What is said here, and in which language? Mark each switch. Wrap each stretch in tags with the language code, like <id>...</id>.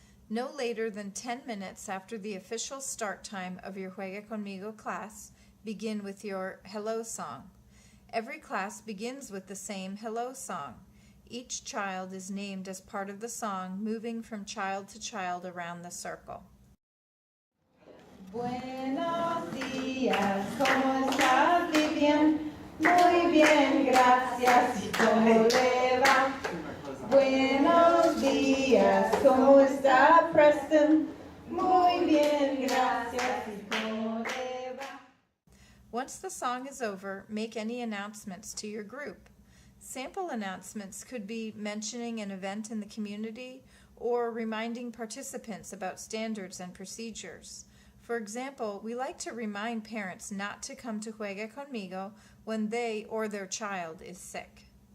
<en>No later than 10 minutes after the official start time of your Juega Conmigo class, begin with your hello song. Every class begins with the same hello song. Each child is named as part of the song, moving from child to child around the circle.</en> <es>Buenos días, ¿cómo estás, Vivian? Muy bien, gracias. ¿Y cómo le va? Buenos días, ¿cómo está, Preston? Muy bien, gracias. ¿Y cómo le va?</es> <en>Once the song is over, make any announcements to your group. Sample announcements could be mentioning an event in the community or reminding participants about standards and procedures. For example, we like to remind parents not to come to Juega Conmigo when they or their child is sick.</en>